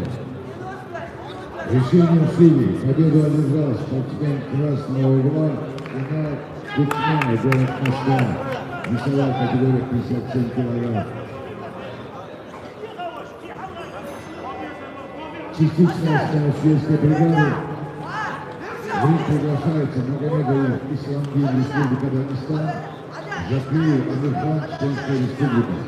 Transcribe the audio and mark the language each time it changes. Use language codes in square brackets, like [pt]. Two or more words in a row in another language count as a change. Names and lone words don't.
[ru] Решением судей победу одержал спортсмен красного угла Инал Кучмаев, город Москва. Весовая категория 57 килограмм. Частичная основа шведской бригады. В ринг приглашается Магомедов Исламдин, Республика Дагестан, Закиев Амирхан, Чеченская Республика.